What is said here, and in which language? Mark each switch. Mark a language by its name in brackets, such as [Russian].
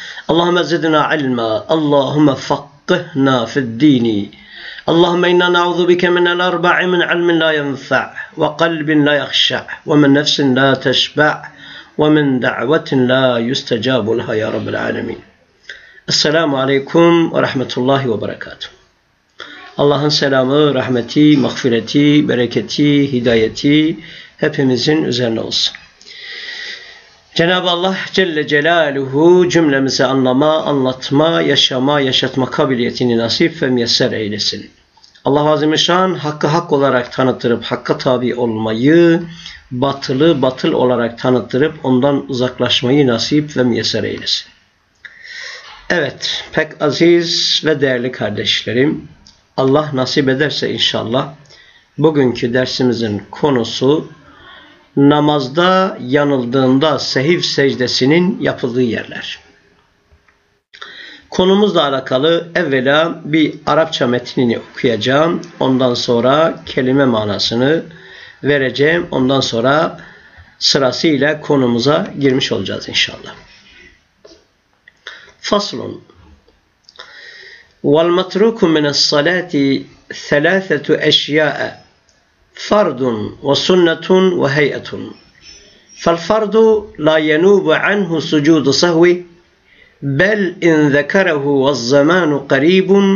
[Arabic] اللهم زدنا علما، اللهم فقهنا في الدين. اللهم إنا نعوذ بك من الأربع: من علم لا ينفع، وقلب لا يخشع، ومن نفس لا تشبع، ومن دعوة لا يستجاب لها، يا رب العالمين. السلام عليكم ورحمة الله وبركاته. [Turkish] Allah'ın selamı, rahmeti, mağfireti, bereketi, hidayeti hepimizin üzerine olsun. Cenab-ı Allah Celle Celaluhu cümlemizi anlama, anlatma, yaşama, yaşatma kabiliyetini nasip ve müyesser eylesin. Allah Azimüşşan hakkı hak olarak tanıttırıp hakka tabi olmayı, batılı batıl olarak tanıttırıp ondan uzaklaşmayı nasip ve müyesser eylesin. Evet, pek aziz ve değerli kardeşlerim, Allah nasip ederse inşallah bugünkü dersimizin konusu namazda yanıldığında sehiv secdesinin yapıldığı yerler. Konumuzla alakalı evvela bir Arapça metnini okuyacağım, ondan sonra kelime manasını vereceğim, ondan sonra sırasıyla konumuza girmiş olacağız inşallah. [Arabic] فصل والمتروك من الصلاة ثلاثة أشياء فرد وسنة وهيئة فالفرد لا ينوب عنه سجود سهو بل إن ذكره والزمان قريب